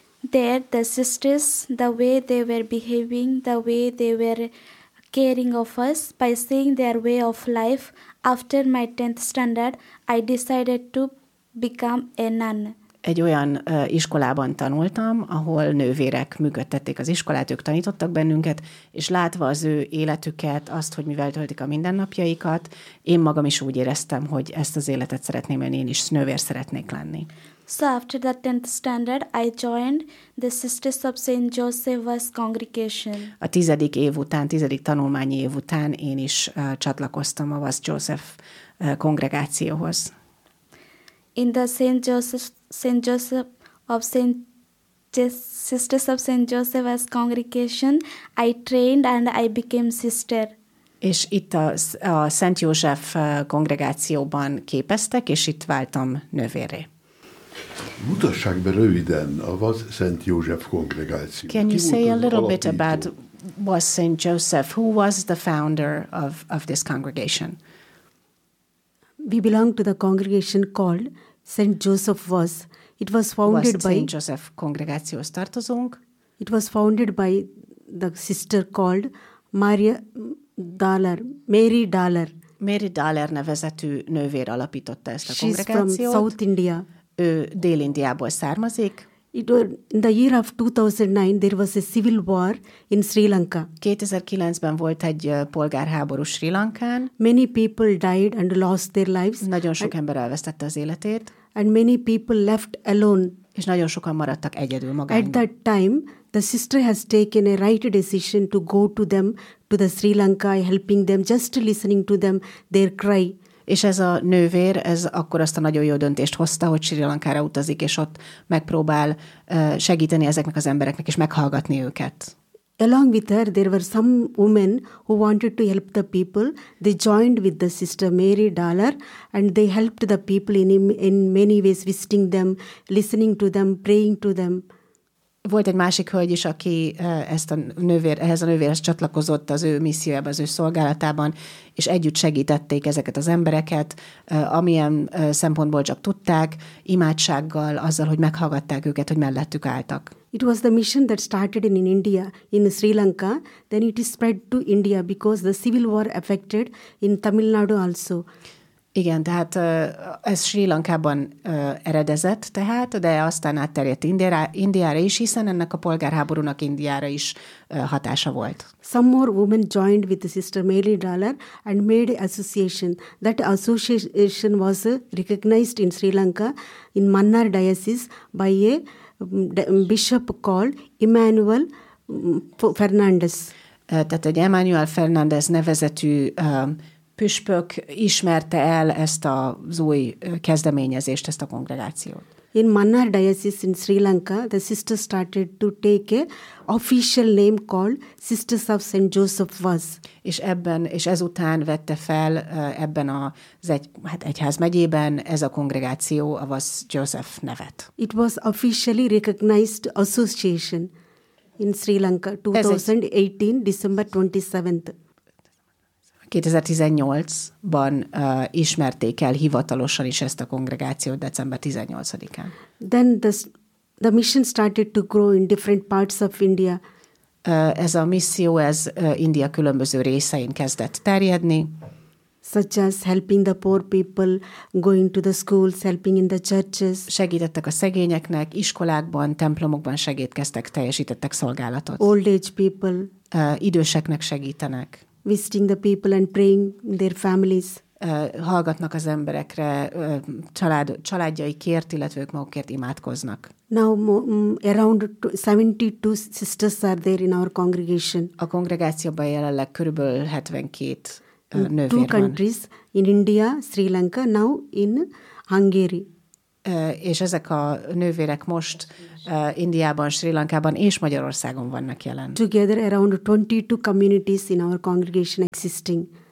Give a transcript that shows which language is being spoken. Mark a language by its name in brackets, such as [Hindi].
[English] There, the sisters, the way they were behaving, the way they were caring of us by seeing their way of life. After my 10th standard, I decided to become a nun. [Hungarian] Egy olyan iskolában tanultam, ahol nővérek működtették az iskolát, ők tanítottak bennünket, és látva az ő életüket, azt, hogy mivel töltik a mindennapjaikat, én magam is úgy éreztem, hogy ezt az életet szeretném élni, én is nővér szeretnék lenni. [English] So after the 10th standard, I joined the Sisters of St. Joseph's Congregation. [Hungarian] A tizedik év után, tizedik tanulmányi év után én is csatlakoztam a Vas Joseph kongregációhoz. [English] In the Sisters of St. Joseph's Congregation, I trained and I became sister. [Hungarian] És itt a Szent József kongregációban képeztek, és itt váltam nővérré. Mutassák be röviden a Vas Szent József kongregáció. [English] Can you say a little bit about Vas Szent Joseph? Who was the founder of this congregation? We belong to the congregation called Saint Joseph Vas. It was founded by [Hungarian] Saint Joseph kongregációhoz tartozunk. [English] It was founded by the sister called Maria Dollar, Mary Dollar. [Hungarian] Mary Dollar nevezetű nővér alapította ezt a [English] She's [Hungarian] kongregációt. [English] From South India. [Hungarian] Ő Dél-Indiából származik. [English] It was in the year of 2009, there was a civil war in Sri Lanka. [Hungarian] 2009-ben volt egy polgárháború Sri Lankán. [English] Many people died and lost their lives. [Hungarian] Nagyon sok ember elvesztette az életét. [English] And many people left alone. [Hungarian] És nagyon sokan maradtak egyedül magányban. [English] At that time, the sister has taken a right decision to go to them, to the Sri Lanka, helping them, just listening to them, their cry. [Hungarian] És ez a nővér, ez akkor azt a nagyon jó döntést hozta, hogy Sri Lankára utazik, és ott megpróbál segíteni ezeknek az embereknek, és meghallgatni őket. [English] Along with her, there were some women who wanted to help the people. They joined with the sister Mary Dollar, and they helped the people in many ways, visiting them, listening to them, praying to them. [Hungarian] Volt egy másik hölgy is, aki ezt a nővér, ehhez a nővérhez csatlakozott az ő missziójában, az ő szolgálatában, és együtt segítették ezeket az embereket, amilyen szempontból csak tudták, imádsággal, azzal, hogy meghallgatták őket, hogy mellettük álltak. [English] It was the mission that started in India, in Sri Lanka, then it is spread to India because the civil war affected in Tamil Nadu also. [Hungarian] Igen, tehát ez Sri Lankában eredezett tehát, de aztán átterjedt Indiára is, hiszen ennek a polgárháborúnak Indiára is hatása volt. [English] Some more women joined with the sister Mary Dollar and made association. That association was recognized in Sri Lanka in Mannar diocese by a bishop called Emmanuel Fernandez. [Hungarian] Tehát egy Emmanuel Fernandez nevezetű püspök ismerte el ezt az új kezdeményezést, ezt a kongregációt. [English] In Mannar diocese in Sri Lanka, the sisters started to take a official name called Sisters of St. Joseph Vaz. [Hungarian] És ebben, és ezután vette fel ebben az egyházmegyében ez a kongregáció a Vaz Joseph nevet. [English] It was officially recognized association in Sri Lanka 2018, December 27th. [Hungarian] 2018-ban ismerték el hivatalosan is ezt a kongregációt december 18-án. [English] Then the mission started to grow in different parts of India. [Hungarian] Ez a misszió, ez India különböző részein kezdett terjedni. [English] Such as helping the poor people, going to the schools, helping in the churches. [Hungarian] Segítettek a szegényeknek, iskolákban, templomokban segítkeztek, teljesítettek szolgálatot. [English] Old age people. [Hungarian] Időseknek segítenek. [English] Visiting the people and praying their families. [Hungarian] Hallgatnak az emberekre, családjaikért, illetve ők magukért imádkoznak. [English] Now around 72 sisters are there in our congregation. [Hungarian] A kongregációban jelenleg körülbelül 72 nővér van. [English] Two countries, in India, Sri Lanka, now in Hungary. [Hungarian] És ezek a nővérek most Indiában, Sri Lankában és Magyarországon vannak jelen. [English] Together around 22 communities in our congregation existing.